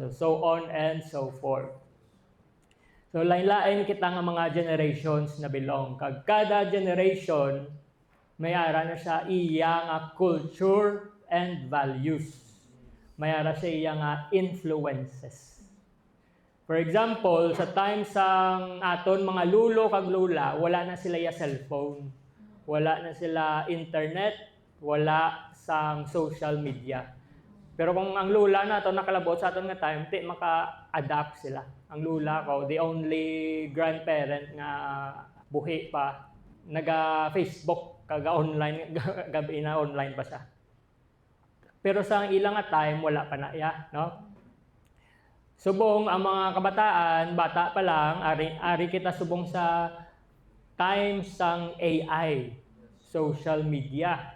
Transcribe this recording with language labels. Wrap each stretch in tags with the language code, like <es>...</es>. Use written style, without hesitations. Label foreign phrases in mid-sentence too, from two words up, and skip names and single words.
<en>So on and so forth.</en> <hil>So lain-lain kita nga mga generations na belong. Kag kada generation, may ara na siya iya nga</hil> <en>culture and values.</en> <hil>May ara siya iya nga influences.</hil> <en>For example,</en> <hil>sa time sang aton mga lulo kag lula, wala na sila ya cellphone. Wala na sila internet, wala sang</hil> <en>social media.</en> <hil>Pero kung ang lula na ito nakalabot sa aton nga time, di maka-adapt sila. Ang lula ko,</hil> <en>the only grandparent</en> <hil>nga buhi pa, naga-Facebook, kaga-online, gabi na online pa siya. Pero sa ilang time, wala pa na ya, no? Subong ang mga kabataan, bata pa lang, ari kita subong sa time sang AI,</hil> <en>social media.</en>